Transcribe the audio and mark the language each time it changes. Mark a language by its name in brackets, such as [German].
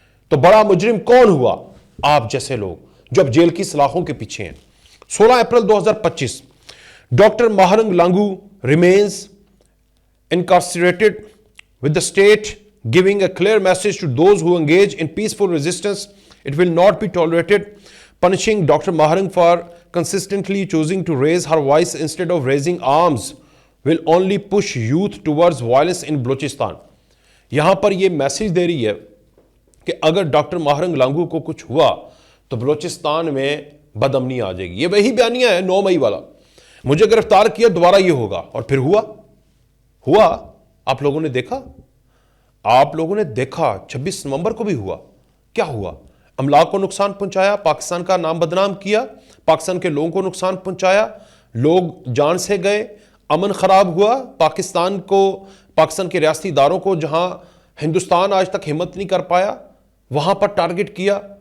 [Urdu] تو بڑا مجرم کون ہوا؟ آپ جیسے لوگ جو اب جیل کی سلاخوں کے پیچھے ہیں۔ 16 April 2025 doctor ماہرنگ Lango [English] remains incarcerated with the state giving a clear message to those who engage in peaceful resistance. It will not be tolerated. Punishing Dr. Maharang for consistently choosing to raise her voice instead of raising arms will only push youth towards violence in Balochistan. [Urdu] یہاں پر یہ message دے رہی ہے کہ اگر doctor ماہرنگ Lango کو کچھ ہوا تو بلوچستان میں بدامنی آ جائے گی۔ یہ وہی بیانیہ ہے 9 مئی والا، مجھے گرفتار کیا دوبارہ یہ ہوگا، اور پھر ہوا۔ آپ لوگوں نے دیکھا، آپ لوگوں نے دیکھا 26 نومبر کو بھی ہوا۔ کیا ہوا؟ املاک کو نقصان پہنچایا، پاکستان کا نام بدنام کیا، پاکستان کے لوگوں کو نقصان پہنچایا، لوگ جان سے گئے، امن خراب ہوا، پاکستان کے ریاستی اداروں کو جہاں ہندوستان آج تک ہمت نہیں کر پایا وہاں پر ٹارگٹ کیا،